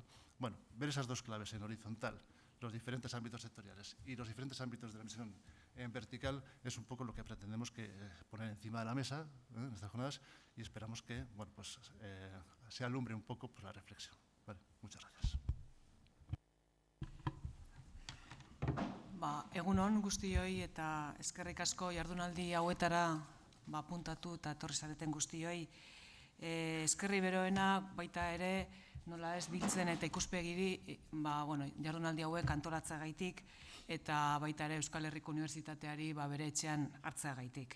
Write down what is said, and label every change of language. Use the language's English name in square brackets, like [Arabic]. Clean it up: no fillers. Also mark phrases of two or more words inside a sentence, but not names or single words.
[Spanish] Bueno, ver esas dos claves en horizontal, los diferentes ámbitos sectoriales y los diferentes ámbitos de la misión en vertical es un poco lo que pretendemos poner encima de la mesa en estas jornadas y esperamos que, bueno, pues, se alumbre un poco por la reflexión. Vale, muchas gracias. [Basque] Egun on guztioi eta eskerrik asko jardunaldi hauetara apuntatu eta etorri zareten guztioi. Eskerri beroena baita ere nola ez biltzen eta ikuspegiri jardunaldi hauek antolatzagaitik eta baita ere Euskal Herriko Unibertsitateari bere etxean hartzeagaitik.